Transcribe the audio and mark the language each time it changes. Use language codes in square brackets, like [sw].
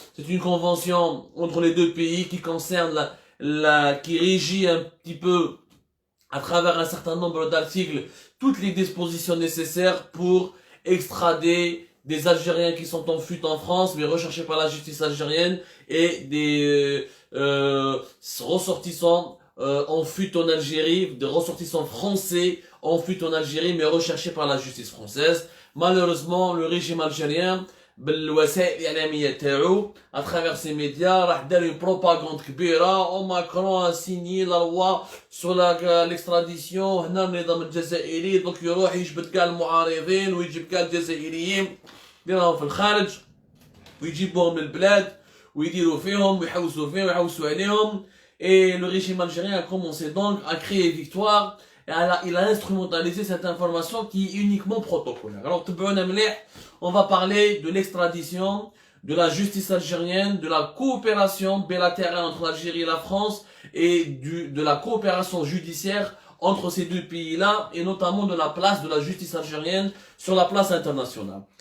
[fr] C'est une convention entre les deux pays qui concerne qui régit un petit peu à travers un certain nombre d'articles toutes les dispositions nécessaires pour extrader des Algériens qui sont en fuite en France mais recherchés par la justice algérienne et des ressortissants en fuite en Algérie, des ressortissants français en fuite en Algérie mais recherchés par la justice française. Malheureusement, le régime algérien [ar] بالوسائل الإعلامية تاعو [fr] à travers ces médias [ar] راح دار [fr] une propagande [ar] كبيرة او ماكرون [fr] سيني لا لوا سور l'extradition [ar] هنا النظام الجزائري دوك يروح يجبد كاع المعارضين ويجيب كاع الجزائريين اللي راهم في الخارج ويجيبوهم للبلاد ويديروا فيهم ويحوسوا فيهم ويحوسوا عليهم. [fr] Et le régime algérien a commencé donc à créer victoire et il a instrumentalisé cette information qui est uniquement protocolaire. Alors, on va parler de l'extradition, de la justice algérienne, de la coopération bilatérale entre l'Algérie et la France et de la coopération judiciaire entre ces deux pays-là et notamment de la place de la justice algérienne sur la place internationale.